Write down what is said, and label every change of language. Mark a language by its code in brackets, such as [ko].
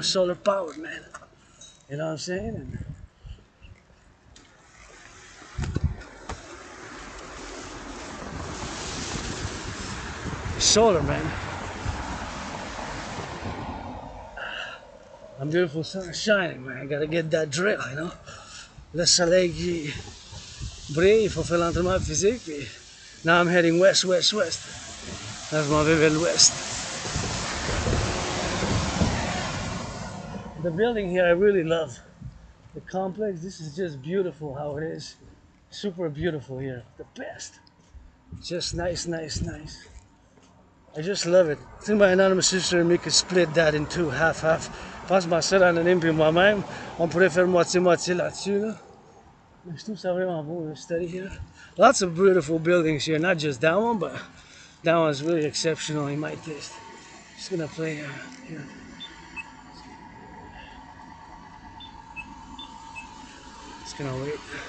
[en] Solar powered, man. You know what I'm saying? And solar, man. I'm beautiful, sun is shining, man. I gotta get that drill, you know? [fr] Le soleil qui brille, il faut faire l'entraînement physique. Puis [en] now I'm heading west. [fr] Là, je m'en vais vers l'ouest. [en] The building here I really love. The complex, this is just beautiful how it is. Super beautiful here. The best. Just nice. I just love it. I think my anonymous sister and me could split that in two, half. [fr] Je pense que ma soeur anonyme et moi-même, on pourrait faire moitié là-dessus. Là. Je trouve ça vraiment beau, [en] study here. Lots of beautiful buildings here, not just that one, but that one's really exceptional in my taste. Just gonna play here. Just gonna wait.